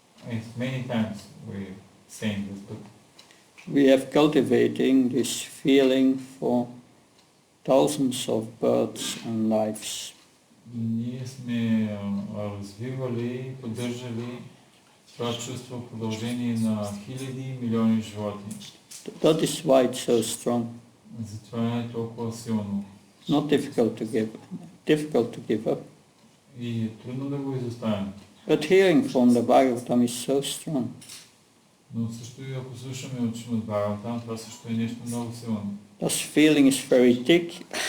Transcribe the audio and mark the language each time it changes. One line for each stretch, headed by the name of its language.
English: It's many times we're saying this, but We have cultivating this feeling for thousands of births and lives.
Bulgarian: ние сме развивали и поддържали това чувство в продължение на хиляди и милиони животни.
English: That is why it's so strong.
Bulgarian: Затова е толкова силно.
English: Not difficult to give up.
Bulgarian: И е трудно да го изоставим.
English: But hearing from the Bhagavatam is so strong.
Bulgarian: Но също и ако слушаме от Шримад Бхагаватам, това също е нещо много силно.
English: This feeling is very thick.